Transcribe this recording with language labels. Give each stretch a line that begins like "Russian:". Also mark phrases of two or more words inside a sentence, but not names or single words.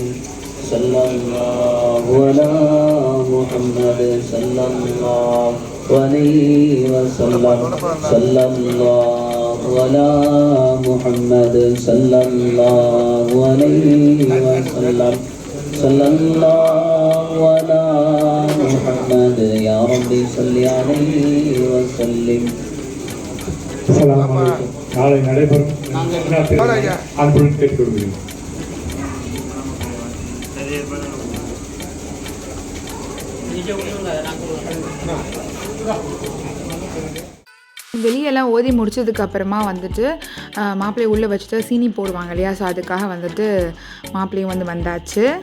Arabic: صلى الله على محمد صلى الله عليه وسلم. صلى الله على محمد صلى الله عليه وسلم. صلى الله على محمد يا ربي صل عليه وسلم. السلام عليكم.
Tamil: நாளை நடைபெறும் அன்புடன் கேட்டுக்கொள்கிறேன். வெளியெல்லாம் ஓதி முடிச்சதுக்கு அப்புறமா வந்துட்டு மாப்பிள்ளையை உள்ளே வச்சுட்டு சீனி போடுவாங்க இல்லையா, ஸோ அதுக்காக வந்துட்டு மாப்பிள்ளையும் வந்தாச்சு.